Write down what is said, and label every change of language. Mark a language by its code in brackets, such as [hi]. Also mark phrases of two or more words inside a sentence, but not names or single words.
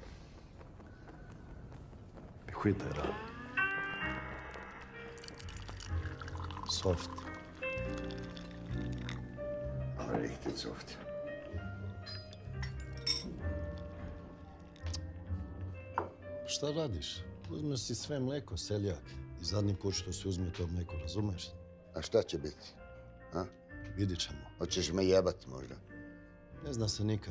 [sv] Vi skiter i det. Soft. Ja, riktigt soft. [sr] Šta radiš? Uzmeš si sve mleko, seljak. I zadnji put što se uzme to mleko, razumeš? A šta će biti? A? Vidit ćemo. Hoćeš me jebat možda? Ne zna se nikad.